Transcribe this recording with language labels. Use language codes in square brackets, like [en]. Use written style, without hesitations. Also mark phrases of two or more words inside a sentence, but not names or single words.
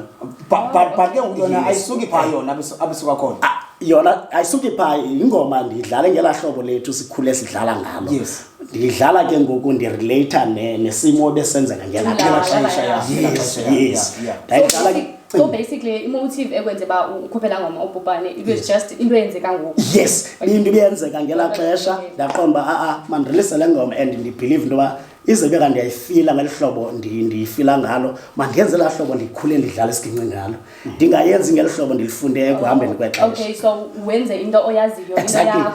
[xh] but ke yona ayisuki phaa yona abisuka khona yona ayisuki phaa ingoma ndiyidlale ngela hlobo lethu sikhule sidlala ngalo ndiyidlala ke ngoku ndirelata nesimo besenzeka ngela xesha yes ndayidlala ke so basically imotive ekwenze ba ukhophela ngoma ubhubhane [en] it was just [xh] into eyenzeka ngoku yes into ibiyenzeka ngela xesha ndaqomba mandirilise le ngoma and ndibelieve intoba izebe kanti ndiyayifila ngeli hlobo ndiyifila ngalo mandenze la hlobo ndikhule ndidlala isiginci ngalo ndingayenzi ngeli hlobo ndilifunde ekuhambeni kwexesha. [en] Okay, so [xh] wenze into oyaziyo into yakho